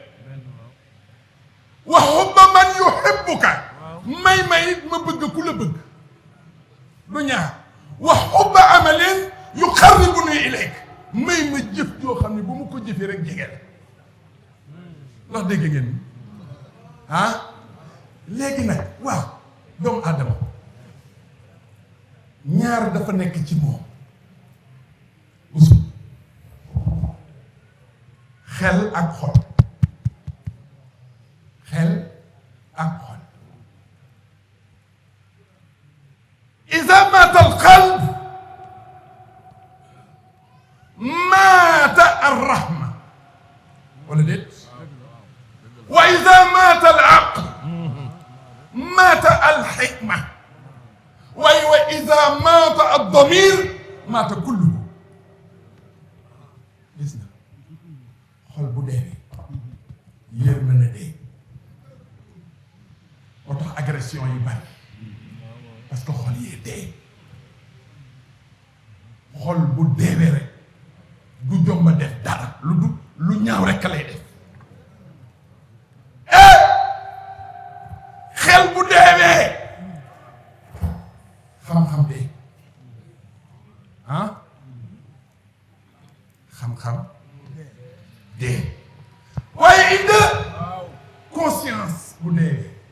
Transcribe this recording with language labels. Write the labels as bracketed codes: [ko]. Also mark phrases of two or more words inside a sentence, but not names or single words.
[ar] وحب من يحبك [wo] may it ma bëgg ku la bëgg du ñaar [ar] وحب عمل يقربني إليك [wo] may ma jëf joo xam ne bu ma ko jëfee rek jege la ndax dégg ngeen léegi nag waaw doomu aadama ñaar dafa nekk ci moom usul xel ak xol [ar] إذا مات القلب مات الرحمة ولا ديت وإذا مات العقل مات الحكمة وإذا مات الضمير مات كله [wo] gis nga xol bu dee yërmande dee moo tax agression yi bari [fr] parce que [wo] xol yee dee xol bu deewee rek du jomba def dara lu ñaaw rek lay def xel bu deewee xam-xam dee xam-xam dee waaye indi conscience bu deewee